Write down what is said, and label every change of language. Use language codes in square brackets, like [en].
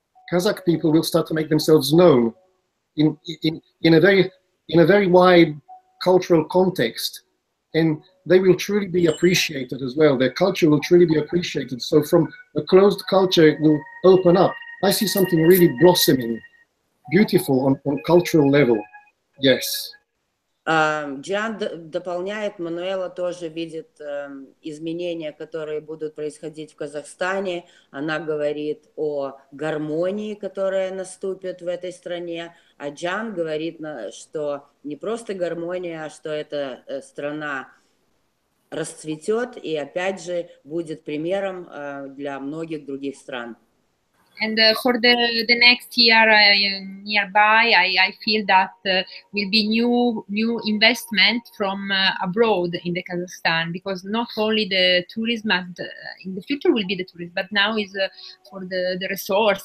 [en] Kazakh people will start to make themselves known in a very wide cultural context, and they will truly be appreciated as well. Their culture will truly be appreciated. So from a closed culture, it will open up. I see something really blossoming, beautiful on cultural level. Yes. [ru] Джиан дополняет, Мануэла тоже видит изменения, которые будут происходить в Казахстане. Она говорит о гармонии, которая наступит в этой стране. А Джиан говорит, что не просто гармония, а что эта страна расцветет и опять же будет примером для многих других стран. [en] And for the next year nearby, I feel that will be new investment from abroad in the Kazakhstan, because not only the tourism in the future will be the tourism, but now is for the resource.